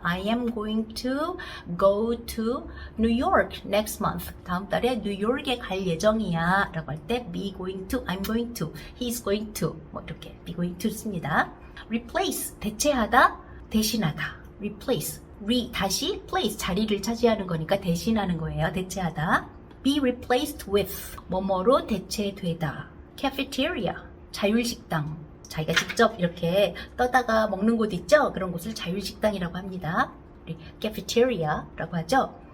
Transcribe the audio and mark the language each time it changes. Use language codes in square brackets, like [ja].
[en] I am going to go to New York next month. [ko] 다음 달에 뉴욕에 갈 예정이야 라고 할 때 [en] be going to, I'm going to, he's going to [ko] 뭐 이렇게 be going to 씁니다. replace 대체하다, 대신하다. replace 다시 place 자리를 차지하는 거니까 대신하는 거예요. 대체하다. [en] be replaced with [ko] 뭐뭐로 대체되다. cafeteria 자율식당 자기가 직접 이렇게 떠다가 먹는 곳 있죠? 그런 곳을 자율식당이라고 합니다. 우리 cafeteria라고 하죠.